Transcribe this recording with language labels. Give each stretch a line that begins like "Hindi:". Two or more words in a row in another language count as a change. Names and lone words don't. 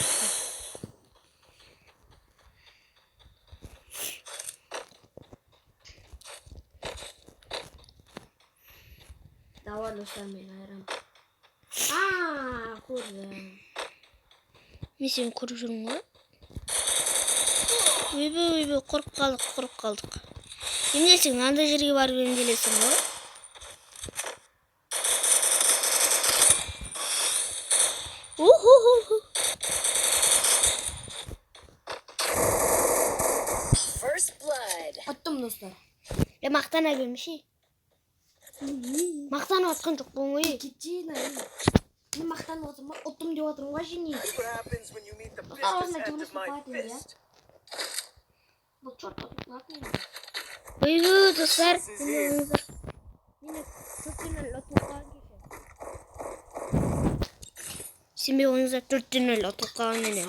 Kazakh: Давай достар мен айрам. Көрдім. Мен сені көріп жүрмін ғой. Ойбай, қорқып қалдық. Емне сен андай жерге барып емделесің ғой?
English: First blood.
Kazakh: Аттым достар. Мақтана бермеші. Мақтанып атқан жоқ болмын ғой. Кетейін айым. Мен мақтанып отырмын ба? Ұттым деп отырмын ғой жеңей.
English: Look what happens when you meet the business end of my fist.
Kazakh: Бұл черт отыр. Ойбай, достар.
English: This is here.
Kazakh: Сенбей ойыңыздар 4-0 ұтылып қалған менен.